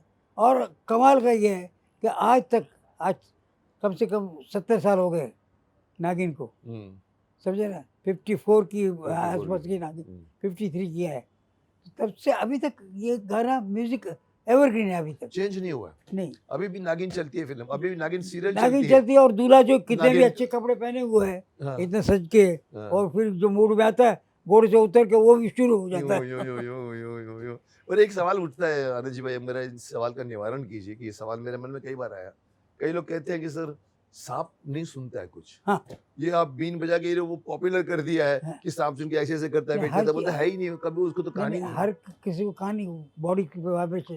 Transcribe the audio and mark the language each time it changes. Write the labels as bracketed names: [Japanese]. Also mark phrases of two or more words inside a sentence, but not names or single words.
[Hindi] और कमाल का ये है कि आज कम से कम 70 साल हो गए नागिन को, समझे ना, 54 की आसपास की नागिन 53 की है। तब से अभी तक ये गाना [English] music evergreen [Hindi] है, अभी तक चेंज नहीं हुआ है। नहीं। अभी भी नागिन चलती है फिल्म, अभी भी नागिन सीरियल नागिन चलती है। चलती है, और दूल्हा जो कितने भी नागिन- अच्छे कपड़े पहने हुए है, हाँ। इतना सज के, हाँ। और फिर जो मूड में आता है घोड़े से उतर के वो भी शुरू हो जाता यो है। यो यो यो यो यो यो। और एक सवाल उठता है आनंद जी भाई, मेरा इस सवाल का निवारण कीजिए कि ये सवाल मेरे मन में कई बार आया। कई लोग कहते हैं कि सर सांप नहीं सुनता है कुछ। हाँ। ये आप बीन बजा के वो पॉपुलर कर दिया है हाँ। कि सांप सुन के ऐसे ऐसे करता है, नहीं, वेट करता है, हर बोलता है ही नहीं, कभी उसको तो कहानी नहीं, नहीं। हर किसी को कहानी बॉडी की वाइब्रेशन।